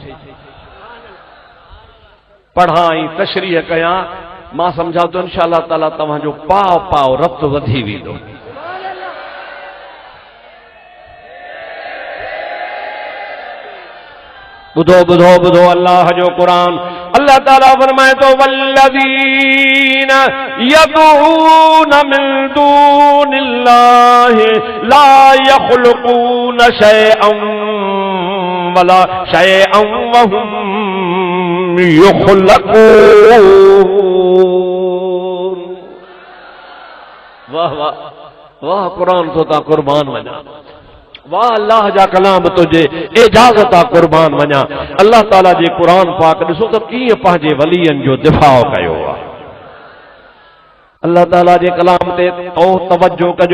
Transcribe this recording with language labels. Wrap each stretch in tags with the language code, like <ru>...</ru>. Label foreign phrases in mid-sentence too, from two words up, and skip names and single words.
<sd>पढ़ां ऐं तशरीह कयां मां सम्झां थो</sd> <ar>إن شاء الله تعالى</ar> <sd>तव्हांजो पाव पाव रब्त वधी वेंदो. ॿुधो ॿुधो ॿुधो अल्लाह जो क़ुरान. अल्लाह ताला फरमाए थो</sd> <ar>والذين يدعون من دون الله لا يخلقون شيئا ولا شيئا وهم يخلقون.</ar> <sd>वाह वाह वाह क़ुरान तो ता क़ुर्बान वञा. वाह अल्लाह जा कलाम तुझे इजाज़त आ क़ुर्बान वञा. अल्लाह ताला जे क़ुरान पाक ॾिसो त कीअं पंहिंजे वलियनि जो दिफ़ा कयो आहे. अल्लाह ताला जे कलाम ते तवज्जो कजो.</sd>